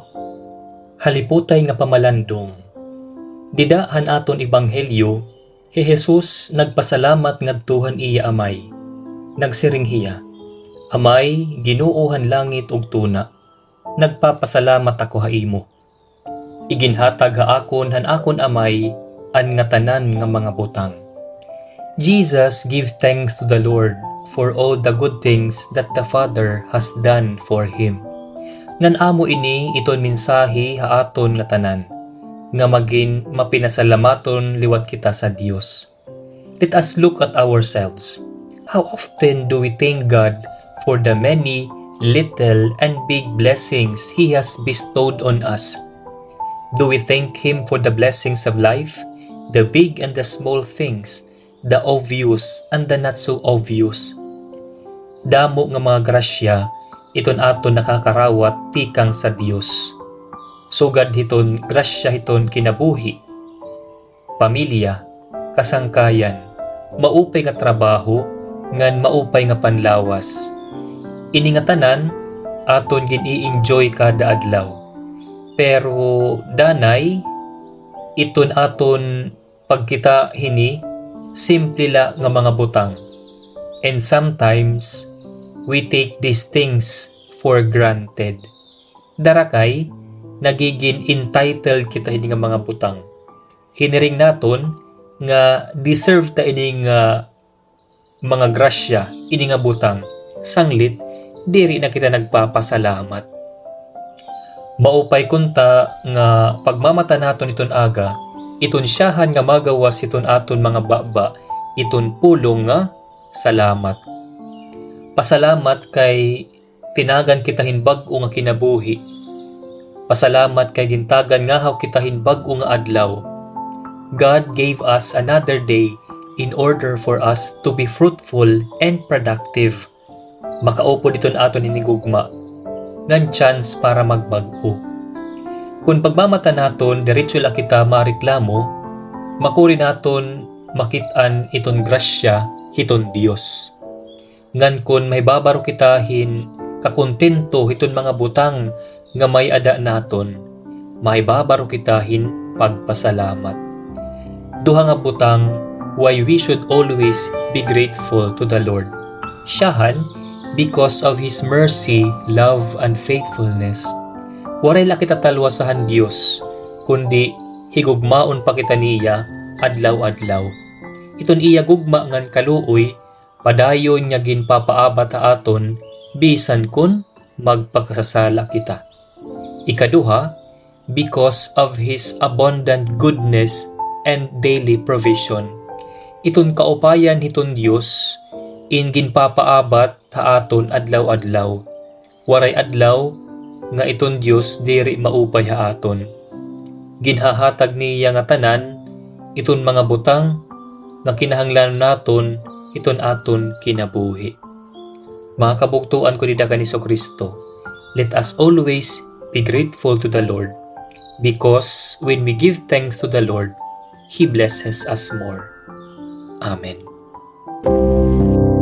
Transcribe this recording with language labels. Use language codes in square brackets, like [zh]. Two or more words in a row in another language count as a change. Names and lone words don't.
[war] Haliputay nga pamalandong, dida han aton ebanghelyo, hi Jesus nagpasalamat ngadtuhan iya amay. Nagsiring hiya, Amay, Ginoohan langit ug tuna, nagpapasalamat ako ha imo. Iginhatag ha akon han akon amay an nga tanan nga mga butang. [en] Jesus give thanks to the Lord for all the good things that the Father has done for him. [war] Ngan amo ini iton mensahe ha aton nga tanan, nga maging mapinasalamaton liwat kita sa Dios. [en] Let us look at ourselves. How often do we thank God for the many little and big blessings He has bestowed on us? Do we thank Him for the blessings of life, the big and the small things, the obvious and the not so obvious? [war] Damo nga mga grasya, iton aton nakakarawat tikang sa Dios. Sugad hiton grasya hiton kinabuhi, pamilya, kasangkayan, maupay nga trabaho, ngan maupay nga panlawas. Ini nga tanan, aton gin-i-enjoy kada adlaw. Pero danay, iton aton pagkita hini, simple la nga mga butang. [en] And sometimes, we take these things for granted. [war] Darakay, nagiging entitled kita hini nga mga butang. Hiniring naton nga deserve ta ini nga mga grasya, ini nga butang. Sanglit, diri na kita nagpapasalamat. Maupay kunta nga pagmamata naton iton aga, iton siyahan nga magawas iton aton mga baba, iton pulong nga salamat. Pasalamat kay tinagan kita hinbag-o nga kinabuhi. Pasalamat kay gintagan nga haw kita hinbag-o nga adlaw. [en] God gave us another day in order for us to be fruitful and productive. [war] Makaupo diton aton hinigugma, ngan chance para magbag-o. Kung pagmamata naton, diretso la kita mareklamo, makuri naton makit-an iton grasya, hiton Dios. Ngan kun may babaro kita hin kakontento hiton mga butang nga may ada naton, may babaro kita hin pagpasalamat. Duha nga butang, [en] why we should always be grateful to the Lord. Siyahan, because of His mercy, love, and faithfulness. [war] Waray la kita talwasahan Dios, kundi higugmaon pa kita niya adlaw-adlaw. Iton iya gugma ngan kaluoy, padayon niya ginpapaabat ha aton, bisan kun magpakasasala kita. Ikaduha, [en] because of His abundant goodness and daily provision. [war] Iton kaupayan hiton Dios in ginpapaabat ha aton adlaw-adlaw. Waray adlaw nga iton Dios diri maupay ha aton. Ginhahatag niya nga tanan iton mga butang nga kinahanglan naton iton aton kinabuhi. Mga kabugtuan ko dida kani Kristo, [en] let us always be grateful to the Lord, because when we give thanks to the Lord, He blesses us more. Amen.